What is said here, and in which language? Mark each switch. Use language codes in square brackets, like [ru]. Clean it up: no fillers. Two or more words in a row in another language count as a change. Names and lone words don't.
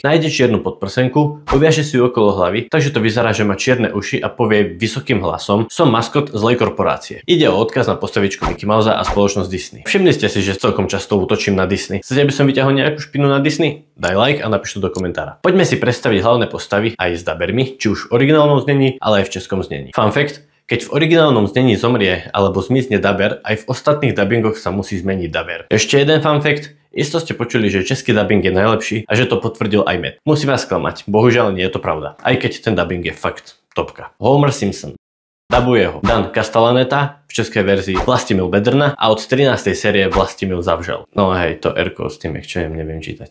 [sk] Nájde čiernu podprsenku, uviaže si ju okolo hlavy, takže to vyzerá, že má čierne uši a povie vysokým hlasom: "Som maskot zlej korporácie." Ide o odkaz na postavičku Mickey Mouse a spoločnosť Disney. Všimli ste si, že celkom často útočím na Disney. Chcete, aby som vyťahol nejakú špinu na Disney? Daj like a napíš to do komentára. Poďme si predstaviť hlavné postavy aj s dabermi, či už v originálnom znení, ale aj v českom znení. [en] Fun fact: [sk] keď v originálnom znení zomrie alebo zmizne daber, aj v ostatných dabingoch sa musí zmeniť daber. Ešte jeden [en] fun fact: [sk] isto ste počuli, že český dubbing je najlepší a že to potvrdil aj Matt. Musím vás sklamať, bohužiaľ nie je to pravda. Aj keď ten dubbing je fakt topka. Homer Simpson. Dabuje ho Dan Castellaneta, v českej verzii Vlastimil Bedrna a od 13. série Vlastimil Zavžel. No hej, to R-ko s tým ekčujem neviem čítať.